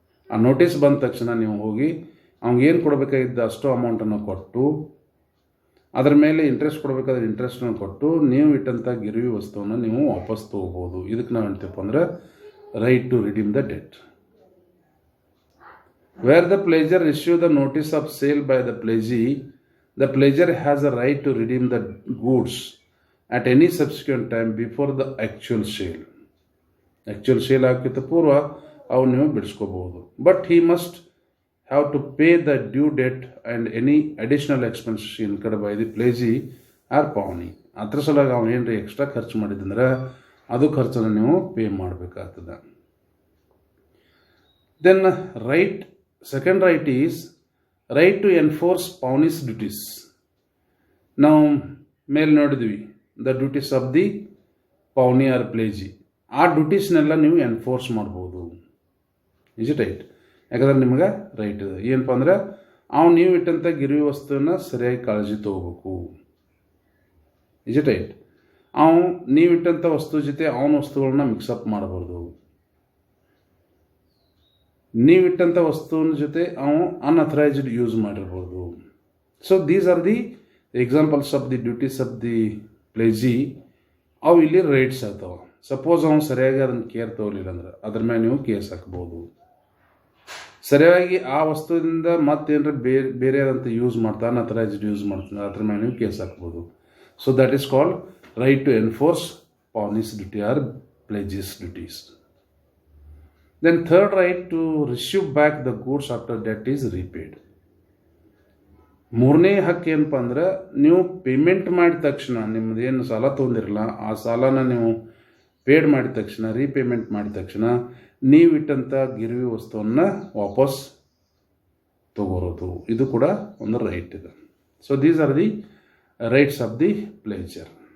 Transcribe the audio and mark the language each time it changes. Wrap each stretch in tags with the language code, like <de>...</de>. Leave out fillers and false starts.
<kn>ಆ ನೋಟಿಸ್ ಬಂದ ತಕ್ಷಣ ನೀವು ಹೋಗಿ ಅವ್ನಿಗೇನು ಕೊಡಬೇಕಾಗಿದ್ದ ಅಷ್ಟು ಅಮೌಂಟನ್ನು ಕೊಟ್ಟು ಅದರ ಮೇಲೆ ಇಂಟ್ರೆಸ್ಟ್ ಕೊಡಬೇಕಾದ್ರೆ ಇಂಟ್ರೆಸ್ಟನ್ನು ಕೊಟ್ಟು ನೀವು ಇಟ್ಟಂಥ ಗಿರಿವಿ ವಸ್ತುವನ್ನು ನೀವು ವಾಪಸ್ ತೊಗೋಬೋದು. ಇದಕ್ಕೆ ನಾವು ಹೇಳ್ತೀವಪ್ಪ ಅಂದ್ರೆ</kn> <en>Right to redeem the debt. Where the pledger issue the notice of sale by the pledger has a right to redeem the goods at any subsequent time before the actual sale. Actual sale</en> <kn>ಆಗಕ್ಕಿಂತ ಪೂರ್ವ ಅವು ನೀವು ಬಿಡಿಸ್ಕೋಬಹುದು.</kn> <en>But he must have to pay the due debt and any additional expenses incurred by the pledgee or pawnee.</en> <kn>ಅದ್ರ ಸಲುವಾಗಿ ಅವನು ಏನ್ರಿ extra ಖರ್ಚು ಮಾಡಿದಂದ್ರೆ ಅದು ಖರ್ಚನ್ನು ನೀವು ಪೇ ಮಾಡಬೇಕಾಗ್ತದೆ.</kn> <en>Then second right is right to enforce pawnee's duties.</en> <kn>ನಾವು ಮೇಲೆ ನೋಡಿದ್ವಿ</kn> <en>The duties of the pawnee or pledgee.</en> <kn>ಆ ಡ್ಯೂಟೀಸ್ನೆಲ್ಲ ನೀವು ಎನ್ಫೋರ್ಸ್ ಮಾಡ್ಬೋದು.</kn> <en>Is it right?</en> <kn>ಯಾಕಂದ್ರೆ ನಿಮಗೆ ರೈಟ್ ಇದೆ. ಏನಪ್ಪ ಅಂದ್ರೆ ನೀವು ಇಟ್ಟಂಥ ಗಿರಿವಿ ವಸ್ತುವನ್ನ ಸರಿಯಾಗಿ ಕಾಳಜಿ ತಗೋಬೇಕು.</kn> <en>Is it right?</en> <kn>ನೀವು ಇಟ್ಟಂಥ ವಸ್ತು ಜೊತೆ ಅವನ ವಸ್ತುಗಳನ್ನ ಮಿಕ್ಸಪ್ ಮಾಡಬಾರ್ದು. ನೀವಿಟ್ಟಂಥ ವಸ್ತುವಿನ ಜೊತೆ ಅನ್ಅಥರೈಸ್ಡ್ ಯೂಸ್ ಮಾಡಿರ್ಬೋದು.</kn> <en>So these are the examples of the duties of the pledgee.</en> <kn>ಅವು ಇಲ್ಲಿ ರೈಟ್ಸ್ ಆಗ್ತಾವೆ. ಸಪೋಸ್ ಅವನು ಸರಿಯಾಗಿ ಅದನ್ನು ಕೇರ್ ತಗೊಳ್ಳಿಲ್ಲ ಅಂದ್ರೆ ಅದ್ರ ಮೇಲೆ ನೀವು ಕೇಸ್ ಹಾಕ್ಬೋದು. ಸರಿಯಾಗಿ ಆ ವಸ್ತುವಿಂದ ಮತ್ತೇನಾರ ಬೇರೆಯಾದಂಥ ಯೂಸ್ ಮಾಡ್ತಾ ಅನ್ಅಥರೈಸ್ಡ್ ಯೂಸ್ ಮಾಡ್ತಾನೆ ಅದ್ರ ಮೇಲೆ ನೀವು ಕೇಸ್ ಹಾಕ್ಬೋದು.</kn> <en>So that is called right to enforce pawnee's duty or pledge's duties. Then third right to receive back the goods after debt is repaid.</en> <kn>ಮೂರನೇ ಹಕ್ಕು ಏನಪ್ಪ ಅಂದ್ರೆ ನೀವು ಪೇಮೆಂಟ್ ಮಾಡಿದ ತಕ್ಷಣ ನಿಮ್ಮದೇನು ಸಾಲ ತೊಗೊಂಡಿರಲ್ಲ ಆ ಸಾಲನ ನೀವು ಪೇಡ್ ಮಾಡಿದ ತಕ್ಷಣ ರೀಪೇಮೆಂಟ್ ಮಾಡಿದ ತಕ್ಷಣ ನೀವಿಟ್ಟಂಥ ಗಿರಿವಿ ವಸ್ತುವನ್ನು ವಾಪಸ್ ತಗೋರೋದು, ಇದು ಕೂಡ ಒಂದು ರೈಟ್ ಇದೆ.</kn> <en>So these are the rights of the pledger.</en>